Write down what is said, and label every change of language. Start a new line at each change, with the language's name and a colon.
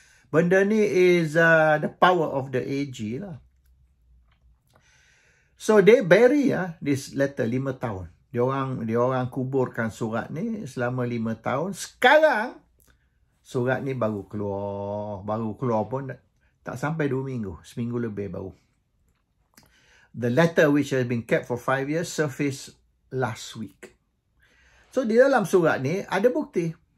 Malay: Benda ni
English: is the power of the AG lah. So they bury this letter
Malay: 5 tahun. Dia orang kuburkan surat ni selama 5 tahun. Sekarang surat ni baru keluar. Baru keluar pun tak sampai 2 minggu. Seminggu lebih baru.
English: The letter which has been kept for 5 years surfaced last week.
Malay: So di dalam surat ni ada bukti.